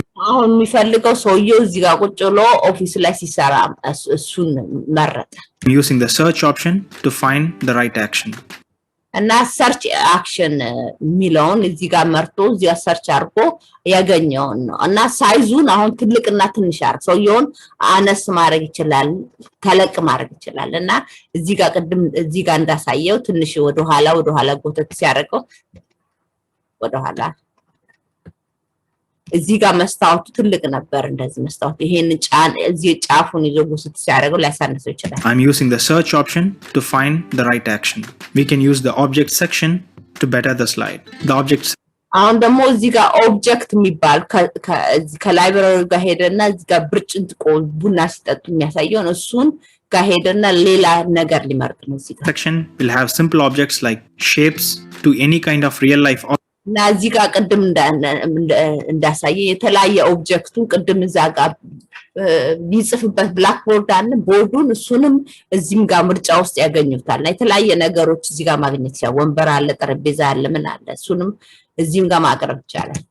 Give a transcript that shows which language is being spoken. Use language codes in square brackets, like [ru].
[am] አሁን የሚፈልገው ሰውየው እዚህ ጋር ቁጭ ብሎ ኦፊስ ላይ ሲሰራ እሱን መረጠ [en] I'm using the search option to find the right action. [am] እና ሰርች አክሽን የሚለውን እዚህ ጋር መርጦ እዚህ ጋር ሰርች አድርጎ ያገኘውን ነው እና ሳይዙን አሁን ትልቅና ትንሽ አድርጎ ሰውየውን አነስ ማድረግ ይችላል ተለቅ ማድረግ ይችላል እና እዚህ ጋር ቅድም እዚህ ጋር እንዳሳየው ትንሽ ወደ ኋላ ጎተት ሲያደርገው ወደ ኋላ እዚህ ጋር መስታወቱ ትልቅ ነበር እንደዚህ መስታወት ይሄን እዚህ ጫፉን ይዞ ጎተት ሲያደርገው ሊያሳንሰው ይችላል I'm using the search option to find the right action. [en] We can use the object section to better the slide. The objects [am] አሁን ደግሞ እዚህ ጋር ኦብጀክት የሚባል ከላይብረሪ ጋር ሄደና እዚህ ጋር ብርጭንጥቆ ቡና ሲጠጡ የሚያሳየው እሱን ጋር ሄደና ሌላ ነገር ሊመርጥ ነው እዚህ ጋር [en] section will have simple objects like shapes to any kind of real life [am] እና እዚህ ጋር ቅድም እንዳሳየ የተለያየ ኦብጀክቱን ቅድም እዛ ጋር ቢጽፍበት ብላክ ቦርድ አለ ቦርዱን እሱንም እዚህም ጋር ምርጫ ውስጥ ያገኙታል እና የተለያየ ነገሮች እዚህ ጋር ማግኘት ይችላል ወንበር አለ ጠረጴዛ አለ ምን አለ እሱንም እዚህም ጋር ማቅረብ ይችላል